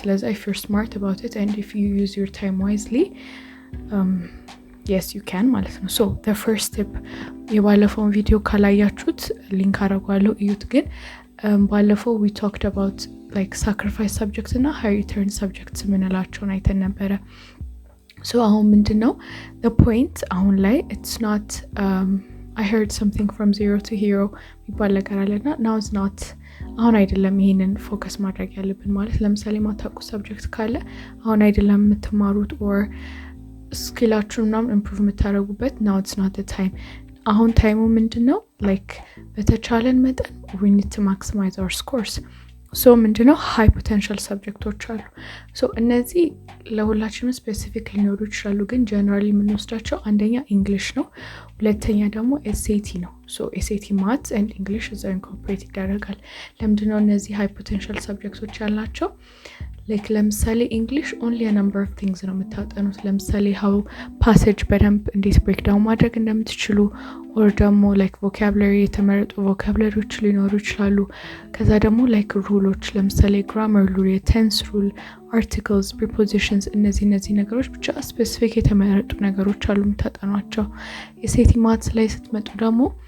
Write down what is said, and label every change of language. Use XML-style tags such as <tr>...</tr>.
<en>ስለዚህ if you're smart about it and if you use your time wisely, yes you can</en> <am>ማለት ነው.</am> <en>So the first step</en> <am>የባለፈውን ቪዲዮ ካላያችሁት ሊንክ አደርጋለሁ እዩት። ግን ባለፈው</am> <en>we talked about like sacrifice subjects</en> <am>እና</am> <en>high return subjects</en> <am>ምንላቸውን አይተን ነበረ. So አሁን ምንድነው the point አሁን ላይ</am> <en>it's not I heard something from zero to hero</en> <am>የሚባል ነገር አለና</am> <en>now it's not</en> <am>አሁን አይደለም ይሄንን ፎከስ ማድረግ ያለብን ማለት ለምሳሌ ማታውቁ ሰብጀክት ካለ አሁን አይደለም የምትማሩት or ስኪላችሁን ምናምን improve የምታደርጉበት</am> <en>now it's not the time.</en> <am>አሁን ታይሙ ምንድነው like በተቻለን መጠን</am> <en>we need to maximize our scores.</en> <am>So ምንድነው</am> <en>high potential subjects</en> <am>አሉ. So እነዚህ ለሁላችንም ስፔሲፊክ ሊኖሩ ይችላሉ ግን generally የምንወስዳቸው አንደኛ English ነው፣ ሁለተኛ ደግሞ SAT ነው.</am> <en>So SAT maths and English is incorporate ይደረጋል.</en> <am>ለምንድነው እነዚህ high potential subjects ያላቸው? like ለምሳሌ English</am> <en>only a number of things</en> <am>ነው የምታጠኑት። ለምሳሌ how passage በደንብ እንዴት break down ማድረግ እንደምትችሉ or ደግሞ like vocabulary የተመረጡ vocabularyዎች ሊኖሩ ይችላሉ። ከዛ ደግሞ like rules ለምሳሌ grammar rule፣ tense rule፣ articles፣ prepositions እነዚህ ነገሮች ብቻ specific የተመረጡ ነገሮች አሉ የምታጠኗቸው። የሴቲ ማትስ ላይ ስትመጡ ደግሞ</am>